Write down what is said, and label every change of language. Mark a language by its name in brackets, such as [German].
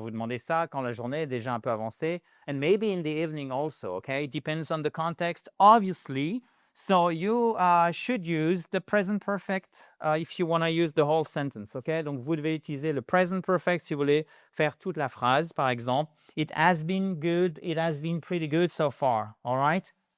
[French] Vous demandez ça quand la journée est déjà un peu avancée. [English] And maybe in the evening also, okay? It depends on the context, obviously. So you should use the present perfect if you want to use the whole sentence, okay? [French] Donc, vous devez utiliser le present perfect si vous voulez faire toute la phrase. Par exemple, [English] it has been good, it has been pretty good so far, all right?